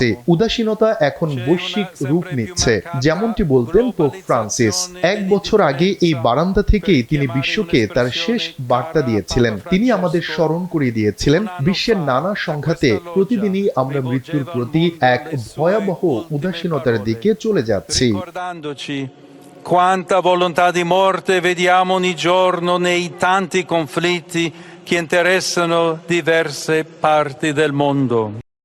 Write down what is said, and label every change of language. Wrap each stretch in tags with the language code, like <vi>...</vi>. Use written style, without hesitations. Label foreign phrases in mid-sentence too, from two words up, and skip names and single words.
<bn>উদাসীনতা এখন বৈশ্বিক রূপ নিচ্ছে, যেমনটি বলতেন পোপ ফ্রান্সিস। 1 বছর আগে এই বারান্দা থেকেই তিনি বিশ্বকে তার শেষ বার্তা দিয়েছিলেন। তিনি আমাদের স্মরণ করিয়ে দিয়েছিলেন বিশ্বের নানা সংঘাতে প্রতিদিনই আমরা মৃত্যুর প্রতি এক ভয়াবহ উদাসীনতার দিকে চলে যাচ্ছি।</bn> <it>Quanta volontà di morte vediamo ogni giorno nei tanti conflitti che interessano diverse parti del mondo.</it>